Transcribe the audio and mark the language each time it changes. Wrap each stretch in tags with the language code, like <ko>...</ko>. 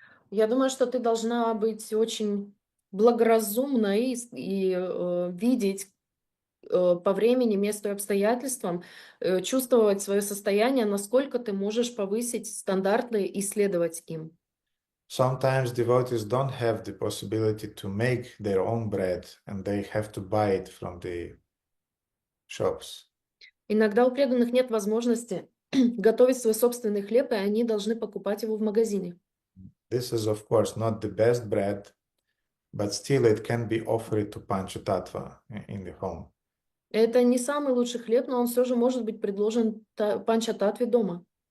<ru>Я думаю, что ты должна быть очень благоразумной и видеть по времени, месту и обстоятельствам, чувствовать свое состояние, насколько ты можешь повысить стандарты и следовать им.</ru> <en>Sometimes devotees don't have the possibility to make their own bread, and they have to buy it from the shops.</en> <ru>Иногда у преданных нет возможности готовить свой собственный хлеб, и они должны покупать его в магазине.</ru> <en>This is, of course, not the best bread, but still it can be offered to Panchatattva in the home.</en> <ru>Это не самый лучший хлеб, но он все же может быть предложен панчататве дома.</ru>